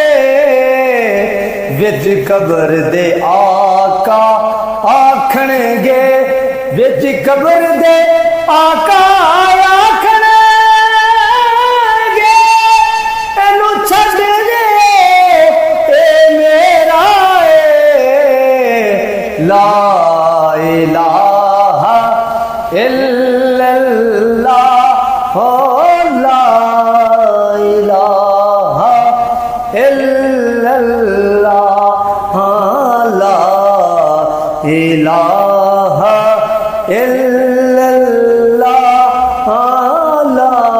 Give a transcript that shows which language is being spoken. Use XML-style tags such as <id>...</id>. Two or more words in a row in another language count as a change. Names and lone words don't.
<pa>ਵਿਚ ਕਬਰ ਦੇ ਆਕਾ ਆਖਣਗੇ, ਵਿਚ ਕਬਰ ਦੇ ਆਕਾ ਆਖਣਗੇ, ਏਨੂ ਛੱਡ ਦੇ ਏ ਮੇਰਾ ਹੈ।</pa> <ar>لا إله إلا الله لا إله إلا الله لا إله إلا الله لا</ar>